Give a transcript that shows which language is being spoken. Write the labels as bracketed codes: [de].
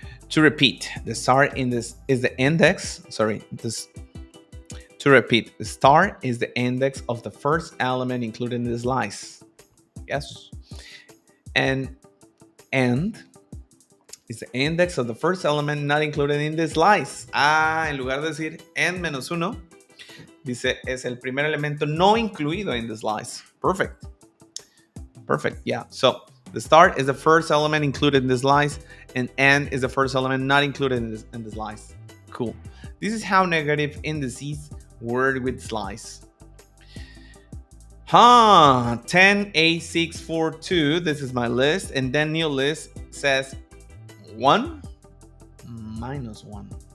[en] To repeat, the start in this is the index. To repeat, the star is the index of the first element included in the slice. Yes. And end is the index of the first element not included in the slice. [es] En lugar de decir end menos 1, dice es el primer elemento no incluido [en] in the slice. Perfect, yeah. So the start is the first element included in the slice, and end is the first element not included in the slice. Cool. This is how negative indices work with slice. 10A642, this is my list, and then new list says 1 minus 1.